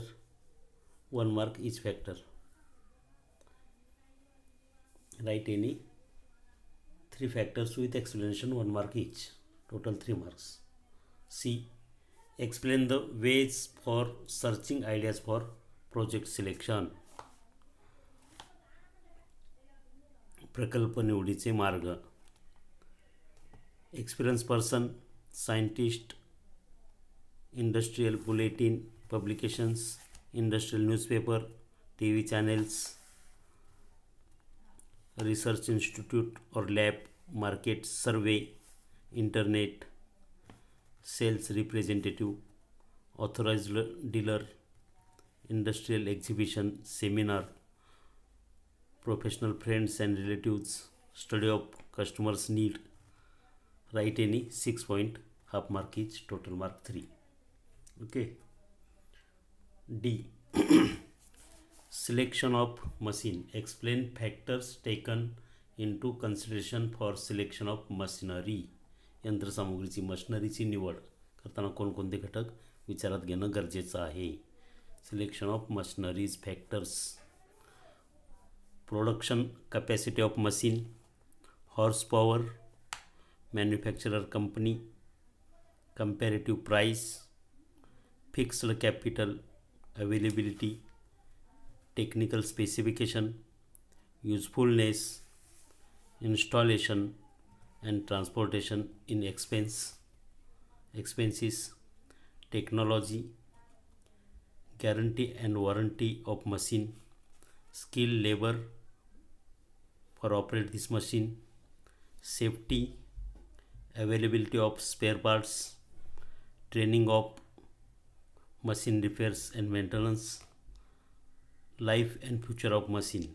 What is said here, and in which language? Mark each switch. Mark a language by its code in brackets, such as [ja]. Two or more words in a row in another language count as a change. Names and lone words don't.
[en] 1 mark each factor. Write any 3 factors with explanation, 1 mark each. Total 3 marks. C. Explain the ways for searching ideas for project selection. [mr] प्रकल्प निवडीचे मार्ग. [en] experience person, scientist, industrial bulletin publications, industrial newspaper, TV channels, research institute और lab, market survey, internet, sales representative, authorized dealer, industrial exhibition, seminar, professional friends and relatives, study of customers' need. Write any 6 point, half mark each, total mark 3. Okay. D. Selection of machine. Explain factors taken into consideration for selection of machinery. [mr] यंत्रसामुग्रीची मशिनरीची निवड करताना कोणकोणते घटक विचारात घेणं गरजेचं आहे. [en] selection of machineries factors. production capacity of machine, horse power, manufacturer company, comparative price, fixed capital, availability, technical specification, usefulness, installation and transportation in expenses, टेक्नोलॉजी, guarantee and warranty of machine, skilled labor for operate this machine, safety, availability of spare parts, training of machine repairs and maintenance, life and future of machine.